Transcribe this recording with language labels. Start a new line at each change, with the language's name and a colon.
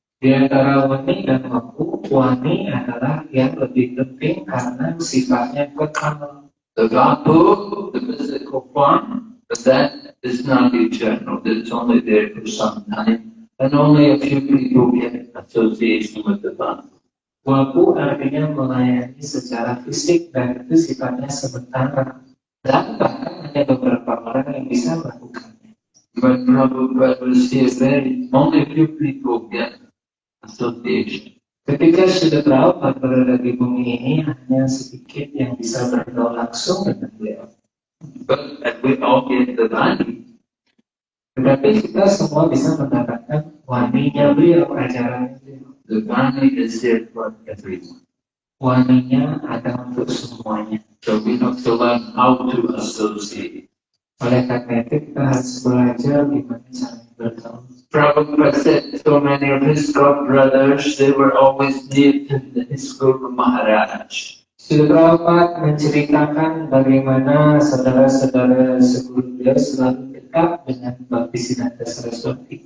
Indonesian: Di antara wani dan waku, wani adalah yang lebih penting karena sifatnya kekal.
English: The Vapu, the physical form, but that is not eternal. It's only there for some time, and only a few people get association with the Vapu.
Indonesian: Waku artinya melayani secara fisik dan itu sifatnya sementara. Dan bahkan hanya beberapa orang yang bisa melakukannya.
English: When Prabhupada was here, only a few people get association.
Indonesian: Ketika sudah Prabhupada berada di bumi ini, hanya sedikit yang bisa bergaul langsung dengan beliau.
English: But we all get the Vani.
Indonesian: Tetapi kita semua bisa mendapatkan waninya beliau, ajarannya beliau.
English: The Vani is there for everyone.
Indonesian: Waninya ada untuk semuanya.
English: So we have to learn how to associate.
Indonesian: Oleh karena itu kita harus belajar gimana cara bergaul.
English: Prabhupada said so many of his god brothers, they were always near to his Guru Maharaj.
Indonesian: Srila Prabhupada menceritakan bagaimana saudara-saudara seguru beliau selalu dekat dengan Bhaktisiddhanta Saraswati.